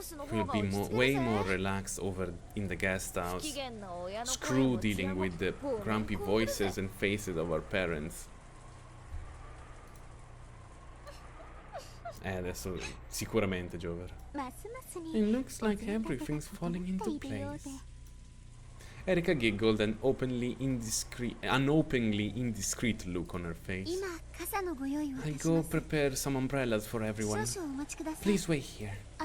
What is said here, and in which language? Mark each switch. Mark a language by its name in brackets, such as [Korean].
[English] We'll be way more relaxed over in the guest house. Screw dealing with the grumpy voices and faces of our parents. [Italian] Adesso sicuramente, Jover. [English] It looks like everything's falling into place. Erika giggled an openly indiscreet look on her face. I'll go prepare some umbrellas for everyone. Please wait here.